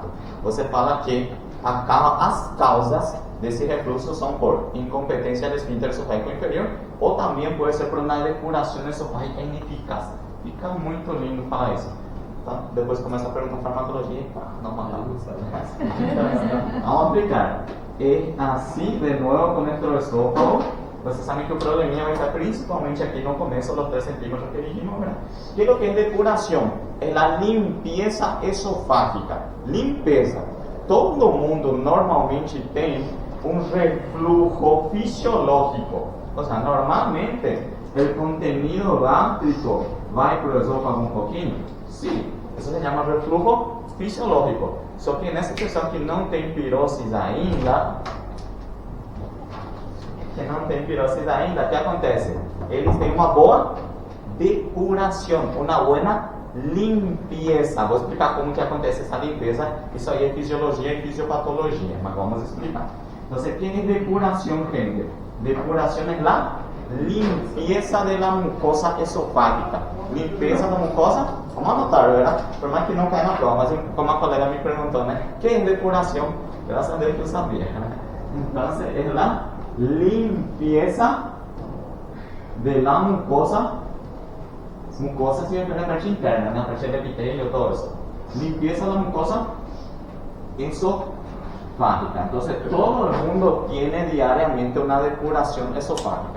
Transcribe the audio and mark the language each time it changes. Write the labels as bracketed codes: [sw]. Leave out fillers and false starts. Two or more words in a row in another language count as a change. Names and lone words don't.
[pt] Você fala que as causas desse refluxo são por incompetência do esfíncter esofágico inferior ou também pode ser por uma depuração esofágica ineficaz. Fica muito lindo falar isso. Tá? Depois começa a perguntar farmacologia e não mandar. Vamos aplicar. E assim, de novo, com o estómago, Vocês sabem que o probleminha vai estar principalmente aqui no começo, [es] los 3 centímetros que dijimos, ¿verdad? ¿Qué es lo que es depuración? Es la limpieza esofágica. [pt] Limpeza. Todo mundo normalmente tem um reflujo fisiológico. [es] O sea, normalmente el contenido gástrico [pt] vai para o [es] esófago un poquinho. Sí, eso se llama reflujo fisiológico. [pt] Só que nessa pessoa que não tem piroses ainda, o que acontece? Eles têm uma boa depuração, uma boa limpeza. Vou explicar como que acontece essa limpeza. Isso aí é fisiologia e fisiopatologia, mas vamos explicar. Então, [es] ¿qué es depuración, gente? Depuración es la limpieza de la mucosa esofágica. [pt] Limpeza da mucosa, vamos anotar, ¿verdad? [es] Por más que [pt] não caia na prova, mas como a colega me perguntou, né? [es] ¿Qué es depuración? [pt] Graças a Deus que eu sabia, né? Então, é [es] la limpieza de la mucosa. Mucosa siempre es la parte interna, la parte del epitelio, todo eso. Limpieza de la mucosa esofágica. Entonces, todo el mundo tiene diariamente una depuración esofágica.